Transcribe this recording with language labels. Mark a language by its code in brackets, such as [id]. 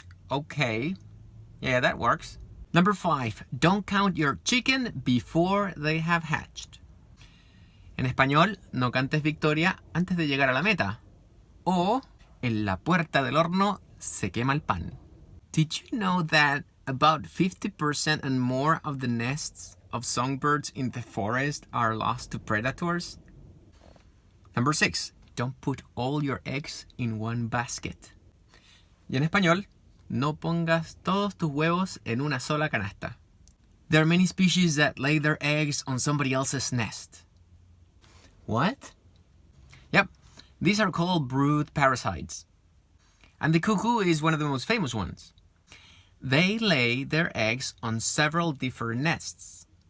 [en] Okay. Yeah, that works. Number 5. Don't count your chicken before they have hatched. [es] En español, no cantes victoria antes de llegar a la meta. O, en la puerta del horno se quema el pan. [en] Did you know that about 50% and more of the nests of songbirds in the forest are lost to predators? Number 6. Don't put all your eggs in one basket. [es] Y en español, no pongas todos tus huevos en una sola canasta. [en] There are many species that lay their eggs on somebody else's nest. What? Yep, these are called brood parasites. And the cuckoo is one of the most famous ones. They lay their eggs on several different nests.